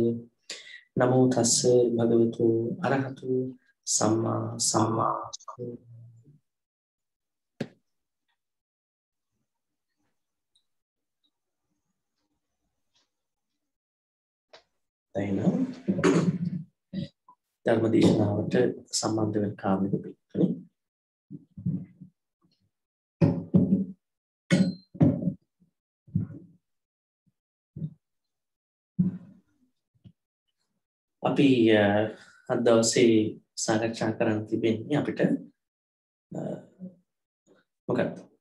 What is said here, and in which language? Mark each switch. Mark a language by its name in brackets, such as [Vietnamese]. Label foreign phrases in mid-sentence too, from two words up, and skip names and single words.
[Pali] Namo tassa bhagavatu arahatu samma sambuddhassa. [Sinhala] Daina ධර්මදේශනාවට සම්බන්ධ වෙන කාරණක පිළිතුරේ අපි අද දවසේ සාකච්ඡා කරන්න තිබෙන්නේ අපිට මොකක්ද